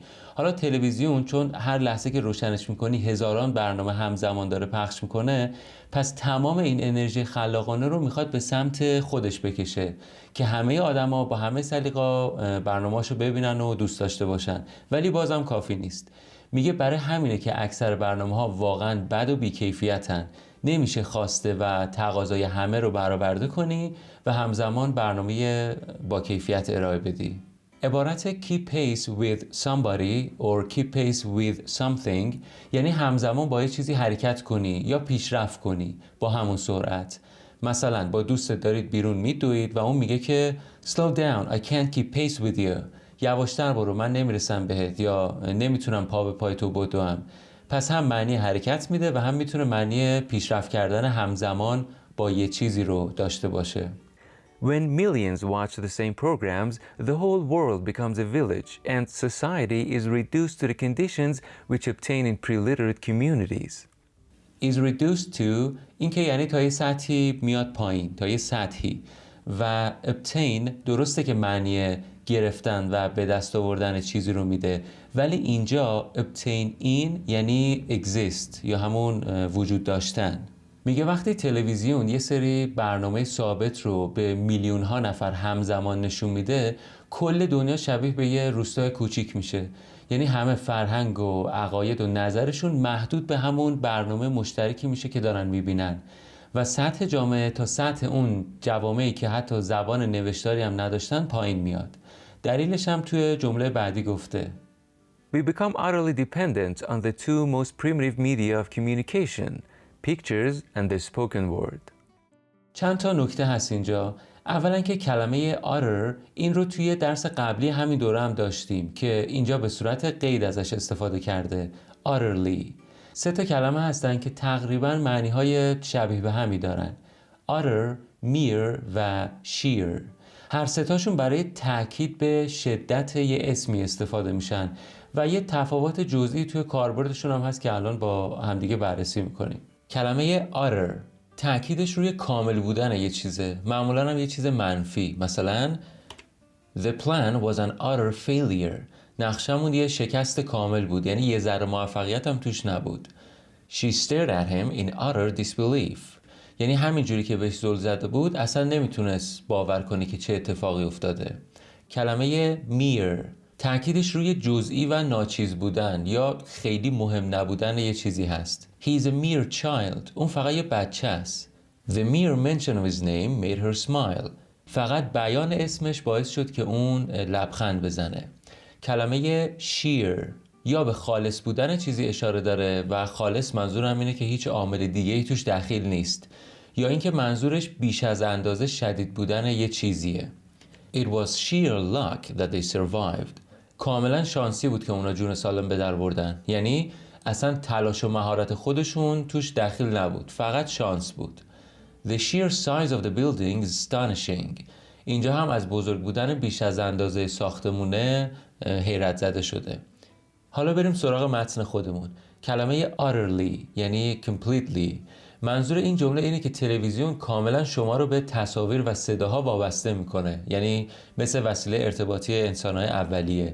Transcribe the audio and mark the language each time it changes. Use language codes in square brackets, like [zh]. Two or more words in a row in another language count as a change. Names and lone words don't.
[fa] حالا تلویزیون چون هر لحظه که روشنش میکنی هزاران برنامه همزمان داره پخش میکنه، پس تمام این انرژی خلاقانه رو میخواد به سمت خودش بکشه که همه آدما با همه سلیقه برنامه‌اشو ببینن و دوست داشته باشن، ولی بازم کافی نیست. میگه برای همینه که اکثر برنامه‌ها واقعاً بد و بی‌کیفیتن. نمیشه خواسته و تقاضای همه رو برآورده کنی و همزمان برنامه با کیفیت ارائه بدی. عبارت [en] keep pace with somebody or keep pace with something [fa] یعنی همزمان با یه چیزی حرکت کنی یا پیشرفت کنی با همون سرعت. مثلا با دوستت دارید بیرون میدوید و اون میگه که [en] slow down I can't keep pace with you. [fa] یواشتر برو من نمیرسم بهت یا نمیتونم پا به پای تو بدوم. پس هم معنی حرکت میده و هم میتونه معنی پیشرفت کردن همزمان با یه چیزی رو داشته باشه. [en] When millions watch the same programs, the whole world becomes a village and society is reduced to the conditions which obtain in pre-literate communities. is reduced to [fa] این که یعنی تا یه سطحی میاد پایین، تا یه سطحی. و obtain درسته که معنی گرفتن و به دست آوردن چیزی رو میده، ولی اینجا obtain این یعنی exist یا همون وجود داشتن. میگه وقتی تلویزیون یه سری برنامه ثابت رو به میلیون ها نفر همزمان نشون میده، کل دنیا شبیه به یه روستای کوچیک میشه. یعنی همه فرهنگ و عقاید و نظرشون محدود به همون برنامه مشترکی میشه که دارن میبینن و سطح جامعه تا سطح اون جوامعی که حتی زبان نوشتاری هم نداشتن پایین میاد. دلیلش هم توی جمله بعدی گفته [en] We become utterly dependent on the two most primitive media of communication, pictures and the spoken word. [fa] چند تا نکته هست اینجا. اولا که کلمه utter این رو توی درس قبلی همین دوره هم داشتیم که اینجا به صورت قید ازش استفاده کرده. utterly. 3 تا کلمه هستن که تقریبا معنی‌های شبیه به همی دارن. [en] utter، mere و sheer. [fa] هر 3 تاشون برای تاکید به شدت یه اسمی استفاده میشن و یه تفاوت جزئی توی کاربردشون هم هست که الان با همدیگه بررسی میکنیم. کلمه utter تأکیدش روی کامل بودن یه چیزه، معمولا هم یه چیز منفی. [en] مثلا The plan was an utter failure. [fa] نقشمون یه شکست کامل بود، یعنی یه ذره موفقیت هم توش نبود. [en] She stared at him in utter disbelief. [fa] یعنی همین جوری که بهش زل زده بود اصلا نمیتونست باور کنه که چه اتفاقی افتاده. کلمه mere تأکیدش روی جزئی و ناچیز بودن یا خیلی مهم نبودن یه چیزی هست. [en] He's a mere child. [fa] اون فقط یه بچه است. [en] The mere mention of his name made her smile. [fa] فقط بیان اسمش باعث شد که اون لبخند بزنه. کلمه sheer یا به خالص بودن چیزی اشاره داره و خالص منظورم اینه که هیچ عامل دیگه‌ای توش دخیل نیست، یا اینکه منظورش بیش از اندازه شدید بودن یه چیزیه. [en] It was sheer luck that they survived. [fa] کاملا شانسی بود که اونا جون سالم به در بردن. یعنی اصلا تلاش و مهارت خودشون توش دخیل نبود، فقط شانس بود. [en] The sheer size of the building is astonishing. [fa] اینجا هم از بزرگ بودن بیش از اندازه ساختمونه حیرت زده شده. حالا بریم سراغ متن خودمون. کلمه utterly یعنی completely. منظور این جمله اینه که تلویزیون کاملا شما رو به تصاویر و صداها وابسته میکنه، یعنی مثل وسیله ارتباطی انسانهای اولیه.